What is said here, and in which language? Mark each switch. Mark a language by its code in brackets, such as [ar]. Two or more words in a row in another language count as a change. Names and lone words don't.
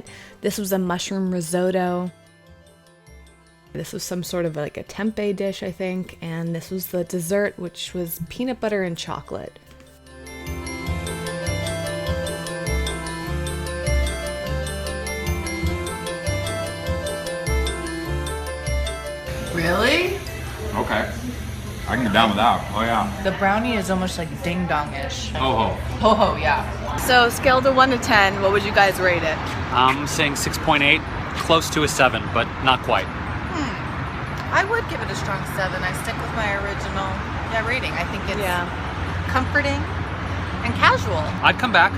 [en] This was a mushroom risotto. This was some sort of like a tempeh dish, I think, and this was the dessert, which was peanut butter and chocolate. Really? Okay. I can get down with that. Oh, yeah. The brownie is almost like ding-dong-ish. Ho ho. Ho-ho, yeah. So scale to 1 to 10, what would you guys rate it? I'm saying 6.8, close to a 7, but not quite. I would give it a strong 7. I stick with my original rating. I think it's comforting and casual. I'd come back.